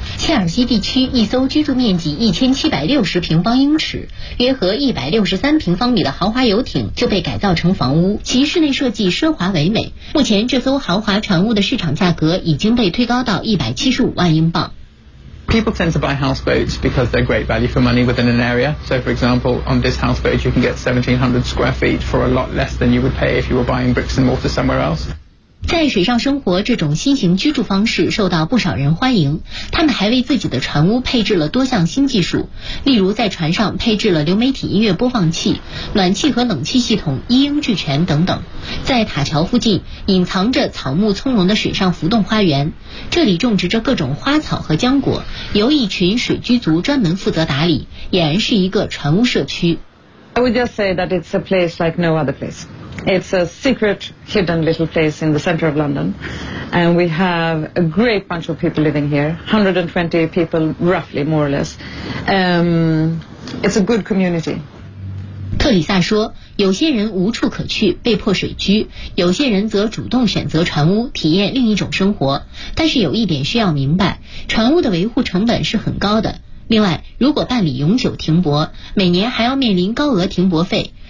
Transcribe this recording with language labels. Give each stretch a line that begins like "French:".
Chinese: 切尔西地区一艘居住面积1760平方英尺、约合163平方米的豪华游艇就被改造成房屋，其室内设计奢华唯美。目前这艘豪华船屋的市场价格已经被推高到175万英镑。
English: People tend to buy houseboats because they're great value for money within an area. So, for example, on this houseboat, you can get 1,700 square feet for a lot less than you would pay if you were buying bricks and mortar somewhere else.
Chinese: 在水上生活这种新型居住方式受到不少人欢迎。他们还为自己的船屋配置了多项新技术，例如在船上配置了流媒体音乐播放器、暖气和冷气系统一应俱全等等。在塔桥附近隐藏着草木葱茏的水上浮动花园，这里种植着各种花草和浆果，由一群水居族专门负责打理，俨然是一个船屋社区。
English: I would just say that it's a place like no other place. It's a secret, hidden little place in the center of London. And we have a great bunch of people living here, 120 people roughly, more or less. It's a good community.
Chinese: 特里萨说，有些人无处可去，被迫水居，有些人则主动选择船屋，体验另一种生活。但是有一点需要明白，船屋的维护成本是很高的。另外，如果办理永久停泊，每年还要面临高额停泊费。